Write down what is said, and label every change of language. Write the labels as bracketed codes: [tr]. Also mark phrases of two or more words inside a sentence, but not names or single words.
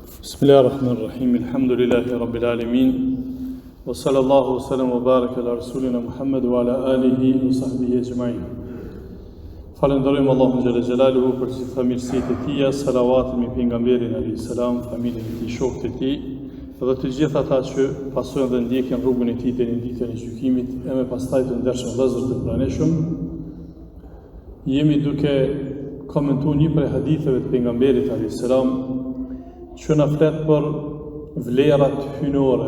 [ar] بسم الله الرحمن الرحيم. الحمد لله رب العالمين. وصلى الله وسلم وبارك على رسولنا محمد وعلى آله وصحبه أجمعين. [sq] Falenderojmë Allahun [ar] جل جلاله [sq] për gjithë familësitë e tij, salavat me pejgamberin [ar] عليه السلام, [sq] familjen e tij, shokët e tij dhe të gjithë ata që pasojnë dhe ndjekin rrugën e tij deri në ditën e gjykimit, e më pastaj të ndershëm vëllezër të pranishëm. Jemi duke komentuar një prej haditheve të pejgamberit [ar] عليه السلام [sq] që na flet për vlerat hynore.